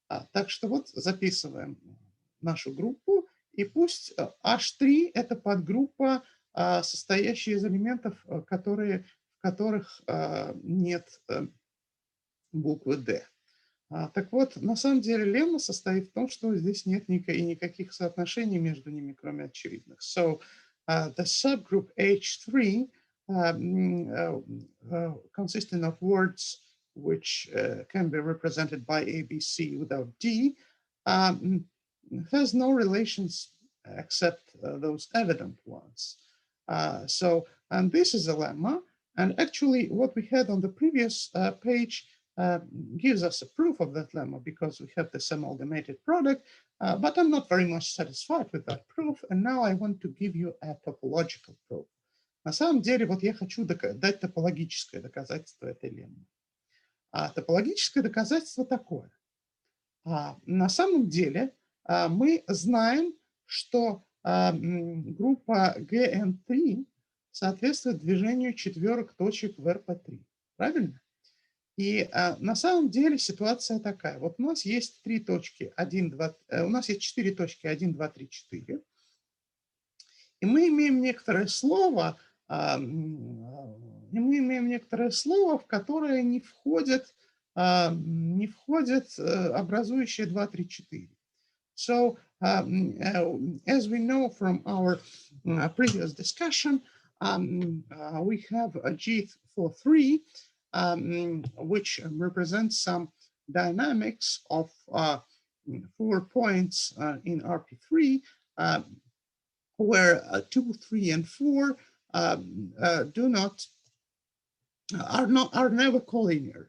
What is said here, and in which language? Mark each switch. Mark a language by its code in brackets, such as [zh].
[ru] Так что вот записываем нашу группу, и пусть H3 – это подгруппа, состоящая из элементов, в которых нет буквы D. Так вот, на самом деле лемма состоит в том, что здесь нет никаких соотношений между ними, кроме очевидных. [en] So the subgroup H3 consisting of words which can be represented by A, B, C without D, has no relations except those evident ones. And this is a lemma. And actually, what we had on the previous page gives us a proof of that lemma, because we have this amalgamated product. But I'm not very much satisfied with that proof. And now I want to give you a topological proof. [ru] На самом деле, вот я хочу дать топологическое доказательство этой леммы. Топологическое доказательство такое. На самом деле мы знаем, что группа GN3 соответствует движению четверок точек в РП3. Правильно? И на самом деле ситуация такая. Вот у нас есть 3 точки, 1, 2, у нас есть 4 точки 1, 2, 3, 4. И мы имеем некоторое слово, в которое не входит образующие 2, 3, 4. [en] So, as we know from our previous discussion, we have a G43, which represents some dynamics of 4 points in RP3, where 2, 3, and 4 are never collinear.